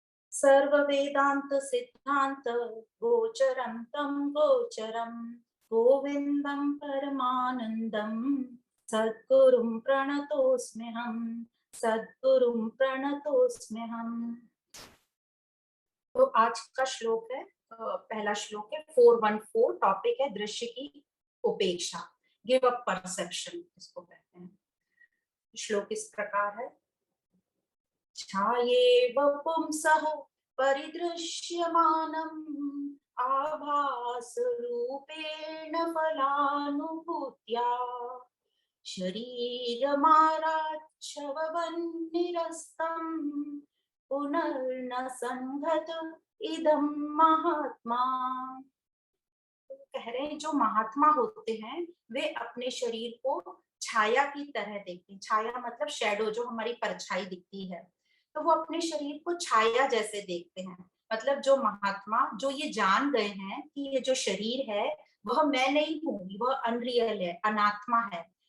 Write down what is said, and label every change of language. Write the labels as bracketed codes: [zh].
[sa] सर्व वेदांत सिद्धांत गोचरं तं गोचरं गोविंदं परमानंदं सद्गुरुं प्रणतोस्म्यहम्, सद्गुरुं प्रणतोस्म्यहम्। [hi] तो आज का श्लोक है, पहला श्लोक है 414। टॉपिक है दृश्य की उपेक्षा, [en] give up perception [hi] इसको कहते हैं। श्लोक इस प्रकार है। [sa] छायेव पुंसः परिदृश्यमानम् आभासरूपेण फलानुभूत्या शरीरमाराच्छवन्निरस्तम् पुनर्न संघत इदं महात्मा। [hi] कह रहे हैं जो महात्मा होते हैं वे अपने शरीर को छाया की तरह देखते हैं। छाया मतलब शैडो, जो हमारी परछाई दिखती है, तो वो अपने शरीर को छाया जैसे देखते हैं। मतलब जो महात्मा जो ये जान गए हैं कि ये जो शरीर है वह मैं नहीं हूँ, वह अनरियल है, अनात्मा है।